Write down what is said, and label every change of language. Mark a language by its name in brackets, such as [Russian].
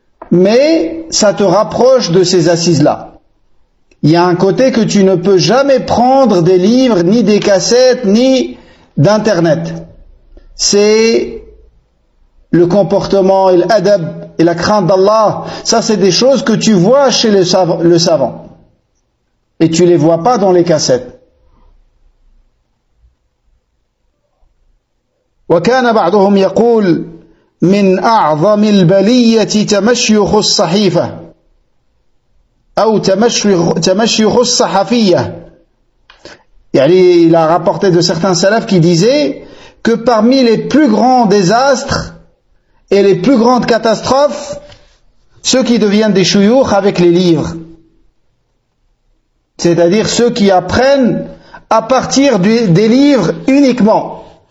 [French] Mais ça te rapproche de ces assises-là. Il y a un côté que tu ne peux jamais prendre des livres, ni des cassettes, ni d'Internet. C'est le comportement et l'adab et la crainte d'Allah. Ça, c'est des choses que tu vois chez le savant. Et tu les vois pas dans les cassettes. [Arabic] وكان بعضهم يقول من أعظم البلية تمشيخ الصحيفة أو تمشيخ الصحفية. [French] Il a rapporté de certains salafs qui disaient que parmi les plus grands désastres et les plus grandes catastrophes, ceux qui deviennent des chouyoukh avec les livres, c'est-à-dire ceux qui apprennent à partir des livres uniquement.